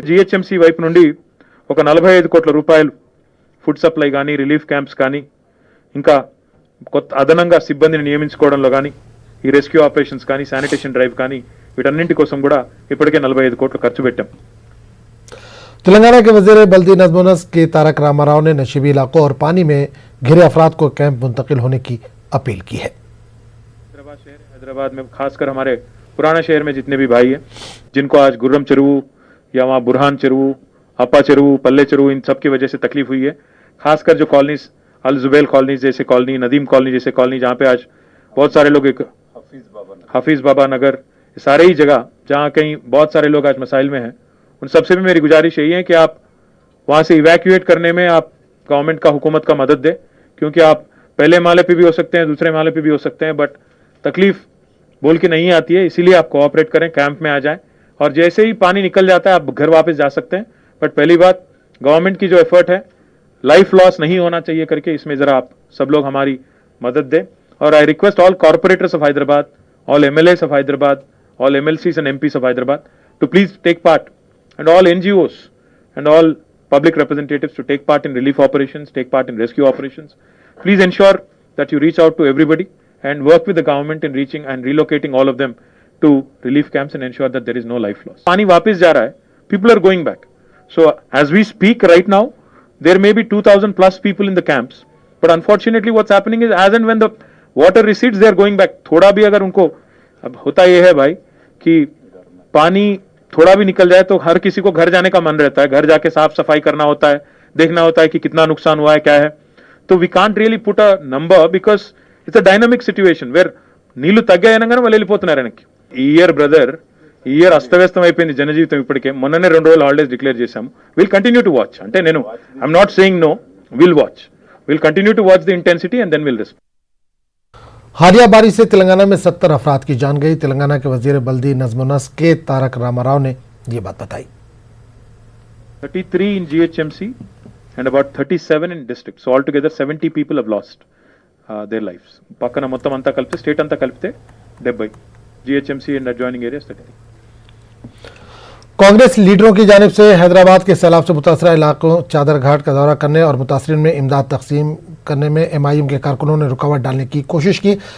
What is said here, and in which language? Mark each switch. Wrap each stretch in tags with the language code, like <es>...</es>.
<te>GHMC వైపు నుండి ఒక 45 కోట్ల రూపాయలు ఫుడ్ సప్లై కానీ, రిలీఫ్ క్యాంప్స్ కానీ, ఇంకా కొత్త అదనంగా సిబ్బందిని నియమించుకోవడంలో కానీ, ఈ రెస్క్యూ ఆపరేషన్స్ కానీ, శానిటేషన్ డ్రైవ్ కానీ వీటన్నింటి కోసం కూడా ఇప్పటికే 45 కోట్లు ఖర్చు పెట్టాం.</te> <hi>तेलंगाना के वजीर बल्दी नज़्म व नस्क के तारक रामाराव ने नशीबी इलाकों और पानी में घिरे अफराद को कैंप मुंतकिल होने की अपील की है. हैदराबाद में खासकर हमारे पुराना शहर में जितने भी भाई हैं, जिनको आज गुर्रम चेरुवु या वहाँ बुरहान चेरुवु, अपा चेरुवु, पल्ले चेरुवु, इन सब की वजह से तकलीफ हुई है. खासकर जो कॉलोनीज, अल जुबैल कॉलोनी जैसे कॉलोनी, नदीम कॉलोनी जैसे कॉलोनी, जहाँ पे आज बहुत सारे लोग, एक हफीज बाबा नगर, सारे ही जगह जहाँ कहीं बहुत सारे लोग आज मसाइल में हैं, उन सबसे भी मेरी गुजारिश यही है कि आप वहाँ से इवैक्यूएट करने में आप गवर्नमेंट का, हुकूमत का मदद दें. क्योंकि आप पहले माले पे भी हो सकते हैं, दूसरे माले पे भी हो सकते हैं, बट तकलीफ बोल के नहीं आती है. इसीलिए आप कोऑपरेट करें, कैंप में आ जाएं, और जैसे ही पानी निकल जाता है आप घर वापस जा सकते हैं. बट पहली बात, गवर्नमेंट की जो एफर्ट है, लाइफ लॉस नहीं होना चाहिए करके इसमें जरा आप सब लोग हमारी मदद दें.</hi> <en>और I request all corporators of Hyderabad, all MLAs of Hyderabad, all MLCs and MPs of Hyderabad to please take part, and all NGOs and all public representatives to take part in relief operations, take part in rescue operations. Please ensure that you reach out to everybody and work with the government in reaching and relocating all of them to relief camps and ensure that there is no life loss.</en> <hi>Pani वापस जा रहा है,</hi> <en>people are going back. So as we speak right now, there may be 2,000 plus people in the camps, but unfortunately what's happening is as and when the water recedes, they are going back.</en> <hi>थोड़ा भी अगर उनको, अब होता ये है भाई कि पानी थोड़ा भी निकल जाए तो हर किसी को घर जाने का मन रहता है, घर जाके साफ सफाई करना होता है, देखना होता है कि कितना नुकसान हुआ है, क्या है.</hi> <en>तो we can't really put a number because it's a dynamic situation where</en> <te>నీళ్లు తగ్గాయనగానే వాళ్ళు వెళ్ళిపోతున్నారు వెనక్కి. ఈ ఇయర్ బ్రదర్, ఈ ఇయర్ అస్తవ్యస్తం అయిపోయింది జనజీవితం. ఇప్పటికే మొన్ననే 2 రోజులు హాలిడేస్ డిక్లేర్ చేశాము.</te> <en>Will continue to watch.</en> <te>అంటే నేను</te> <en>I'm not saying no, will watch, will continue to watch the intensity and then will respond.</en> <hi>हालिया बारिश से तेलंगाना में 70 अफराद की जान गई. तेलंगाना के वजीर बल्दी नज़्म व नस्क के तारक रामाराव ने ये बात बताई.</hi> <en>33 in GHMC and about 37 in district. So altogether 70 people have lost their lives.</en> <te>పక్కన మొత్తం అంతా కలిపితే, స్టేట్ అంతా కలిపితే 70.</te> <en>GHMC and adjoining areas 33.</en> <hi>Congress लीडरों की जानिब से हैदराबाद के सैलाब से मुतासरा इलाकों चादर घाट का दौरा करने और मुतासरीन में इमदाद तकसीम करने में MIM के कारकुनों ने रुकावट डालने की कोशिश की.</hi>